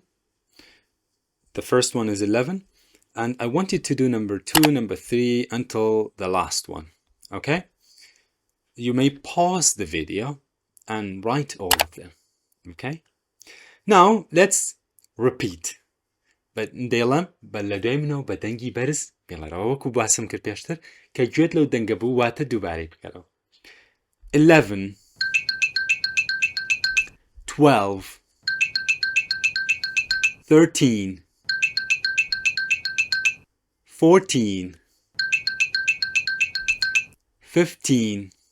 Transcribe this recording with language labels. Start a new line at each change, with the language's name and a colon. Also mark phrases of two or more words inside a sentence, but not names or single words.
English: The first one is 11. And I want you to do number 2, number 3 until the last one, okay? You may pause the video and write all of them, okay? Now let's repeat.
Central Kurdish: But دێڵم بە لە دوای منەوە بە دەنگی بەرز بێڵەرەوە وەکو باسم کرد پێشتر کە گوێت لەو دەنگە بوو واتە دووبارەی بکەرەوە. 11 12 13 14 15